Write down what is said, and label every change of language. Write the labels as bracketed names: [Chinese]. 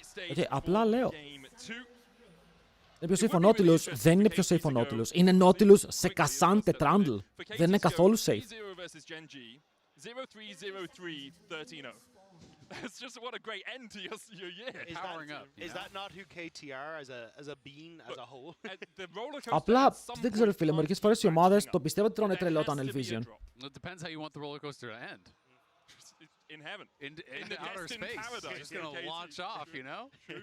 [Greek] Okay, απλά λέω. Είναι πιο safe ο Nautilus, δεν είναι πιο safe ο Nautilus. Είναι Nautilus σε Cassante Trundle. Δεν είναι καθόλου safe. 0-3-0-3, 13-0. [English] It's just what a great end to your year. Powering up. Is that not who KTR as a being as a whole? The roller coaster [Greek] Απλά, δεν ξέρω φίλε, μερικές φορές οι ομάδες το πιστεύω ότι τρώνε τρελό το Tunnel Vision. [English] It depends how you want the roller coaster to end. In heaven. In the outer space. It's just going to launch off, you know?